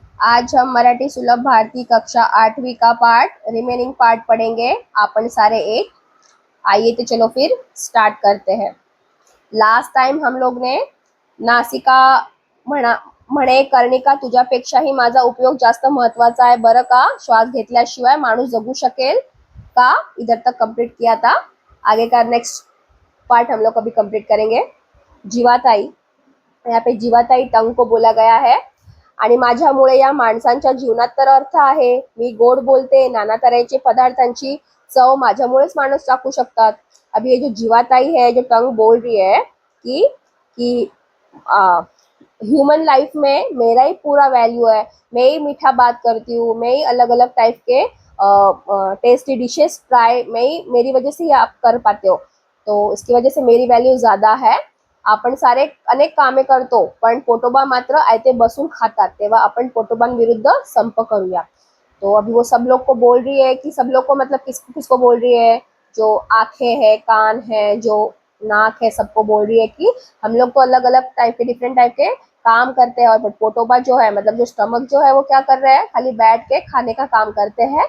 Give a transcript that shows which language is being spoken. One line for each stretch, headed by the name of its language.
Hindi: आज हम मराठी सुलभ भारती कक्षा 8वीं का पार्ट रिमेनिंग पार्ट पढ़ेंगे।
Marathi: आपण सारे एक।
Hindi: आइए तो चलो फिर स्टार्ट करते हैं। लास्ट टाइम हम लोग ने
Marathi: नासिका म्हणा म्हणे कर्णिका तुझ्यापेक्षाही माझा उपयोग जास्त महत्वाचा आहे बरं का, श्वास घेतल्याशिवाय माणूस जगू शकेल का,
Hindi: इधर तक कंप्लीट किया था। आगे का नेक्स्ट पार्ट हम लोग अभी कंप्लीट करेंगे। जीवाताई, यहाँ पे जीवाताई टंग को बोला गया है।
Marathi: आणि माझ्यामुळे या माणसांच्या जीवनात तर अर्थ आहे। मी गोड बोलते, नाना तऱ्हेचे पदार्थांची चव माझ्यामुळेच माणूस चाखू शकतात।
Hindi: अभी ये जो जीवाताई है, जो टंग बोल रही है कि ह्यूमन लाइफ में मेरा ही पूरा वैल्यू है, मैं ही मीठा बात करती हूँ, मैं ही अलग अलग टाइप के टेस्टी डिशेस ट्राई, मेरी वजह से ही आप कर पाते हो, तो इसकी वजह से मेरी वैल्यू ज़्यादा है।
Marathi: आपण सारे अनेक कामे करतो, पण पोटोबा मात्र आयते बसून खातात, तेव्हा आपण पोटोबांविरुद्ध संप करूया।
Hindi: तो अभी वो सब लोग को बोल रही है कि सब लोग को मतलब किसको किसको बोल रही है, जो आंखें है, कान है, जो नाक है, सबको बोल रही है कि हम लोग तो अलग अलग टाइप के डिफरेंट टाइप के काम करते हैं, और पोटोबा जो है मतलब जो स्टमक जो है वो क्या कर रहे हैं, खाली बैठ के खाने का काम करते हैं।